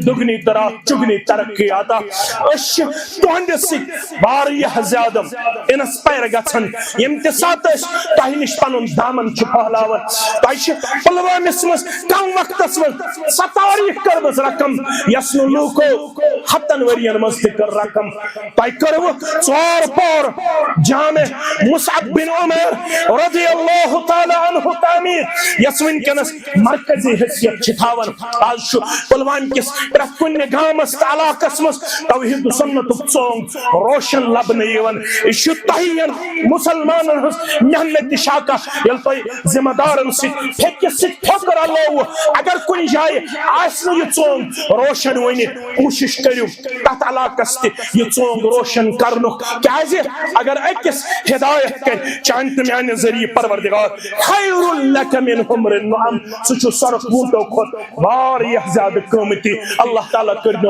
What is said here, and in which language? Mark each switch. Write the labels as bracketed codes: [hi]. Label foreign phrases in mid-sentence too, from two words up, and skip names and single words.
[ks] دُگنی تہٕ رات چُگنی ترقی عطا أسۍ چھِ تُہنٛدِ سۭتۍ واریاہ زیادٕ انسپایر گژھان ییٚمہِ تہِ ساتہٕ أسۍ تۄہہِ نِش پنُن دامن چھِ پھہلاوان تۄہہِ چھِ پُلوٲمِس منٛز کم وقتس منٛز سۄ تاریٖخ کٔرمٕژ رقم یۄس نہٕ لوٗکو ہتن ؤرین منٛز تہِ کٔر رقم تۄہہِ کٔروٕ ژور پور جامع مصعب بن عمیر [ar] رضی اللہ تعالی عنہ [ks] تعمیٖر یۄس وٕنکیٚنس مرکزی حیثیت چھِ تھاوان آز چھُ پُلوامہِ کِس پرٛٮ۪تھ کُنہِ گامس تہٕ علاقس منٛز توحیٖد و سنتُک ژونگ روشن لبنہٕ یِوان یہِ چھُ تۄہہِ مسلمانن ہٕنٛز محنت شاکا ییٚلہِ تۄہہِ ذمہٕ دارن سۭتۍ پھیکہِ سۭتۍ پھیوٚک رلووٕ اگر کُنہِ جایہِ آسہِ نہٕ یہِ ژونگ روشن وٕنہِ کوٗشش کٔرِو تتھ علاقس تہِ یہِ ژونگ روشن کرنُک کیازِ اگر أکِس ہدایت کرِ چانہِ تہٕ میانہِ ذٔریعہٕ پروردگار [ar] خیر لک من حمر النعم [ks] سُہ چھُ سرخ ووٗنٛٹو کھۄتہٕ واریاہ زیادٕ قۭمتی اللہ تعالیٰ کٔرنو